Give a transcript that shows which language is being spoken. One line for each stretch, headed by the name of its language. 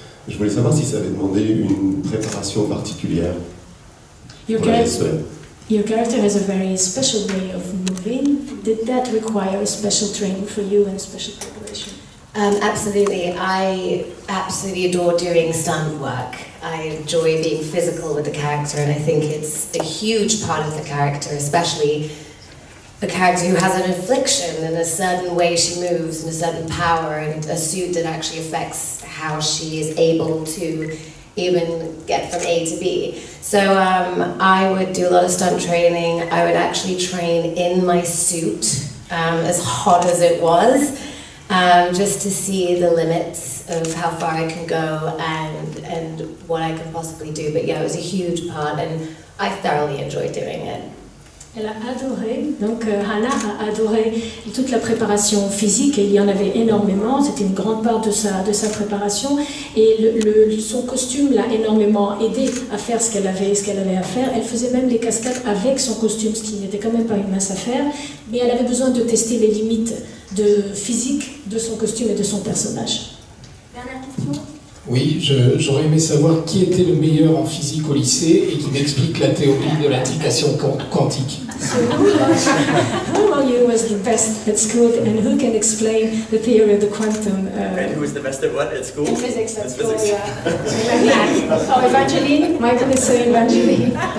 French: Je voulais savoir si ça avait demandé une préparation particulière pour la gestuelle.
English: Your character has a very special way of moving. Did that require a special training for you and special preparation? Absolutely. I absolutely adore doing stunt work. I enjoy being physical with the character, and I think it's a huge part of the character, especially a character who has an affliction and a certain way she moves and a certain power and a suit that actually affects how she is able to even get from A to B. So I would do a lot of stunt training. I would actually train in my suit, as hot as it was, just to see the limits of how far I can go and what I can possibly do. But yeah, it was a huge part and I thoroughly enjoyed doing it.
French: Elle a adoré, donc Hannah a adoré toute la préparation physique, et il y en avait énormément, c'était une grande part de sa préparation, et son costume l'a énormément aidé à faire ce qu'elle avait à faire. Elle faisait même les cascades avec son costume, ce qui n'était quand même pas une mince affaire, mais elle avait besoin de tester les limites physique de son costume et de son personnage. Dernière question. Oui, j'aurais aimé savoir qui était le meilleur en physique au lycée et qui m'explique la théorie de l'intrication quantique.
English: So who among you was the best at school and who can explain the theory of the quantum? And who was the best at what at school? In physics at school, yeah. Oh, Evangeline? Michael is saying Evangeline.